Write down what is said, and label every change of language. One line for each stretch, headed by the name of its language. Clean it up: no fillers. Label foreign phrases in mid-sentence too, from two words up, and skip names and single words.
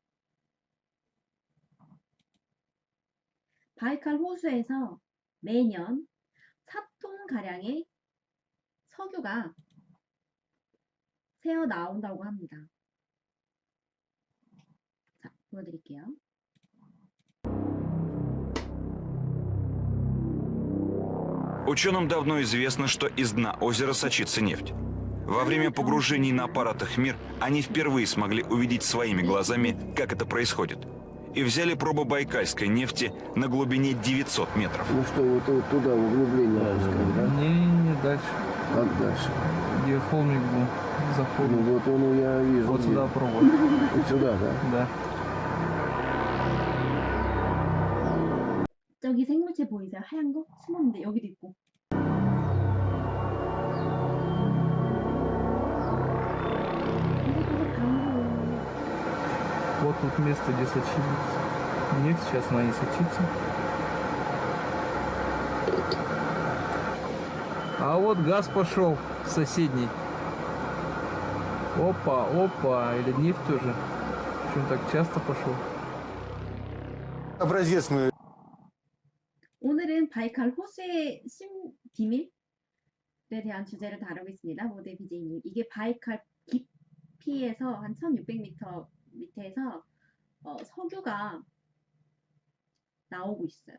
Korean: 바이칼 호수에서 매년 4톤가량의 석유가 새어 나온다고 합니다. 자, 보여드릴게요.
Russian: Ученым давно известно, что из дна озера сочится нефть. Во время погружений на аппаратах «Мир» они впервые смогли увидеть своими глазами, как это происходит. И взяли пробу байкальской нефти на глубине 900 метров. Ну что, вот туда, в углубление опускать, да? Не, дальше. Как дальше? Где холмик был, за холмик. Ну вот он, я вижу. Вот где. сюда пробовать. Вот сюда, да? Да.
Korean: 저기 생물체 보이세요? 하얀 거? 숨었는데 여기도 있고. 이거 되게 강해요.
Russian: вот тут место, где сочится нефть. Сейчас она не сочится. А вот газ пошел соседний. Опа, опа, или нефть тоже. Почему так часто пошел? Образец мы
Korean: 오늘은 바이칼 호수의 비밀에 대한 주제를 다루고 있습니다. 모델 BJ님. 이게 바이칼 깊이에서 한 1600m 밑에서 석유가 나오고 있어요.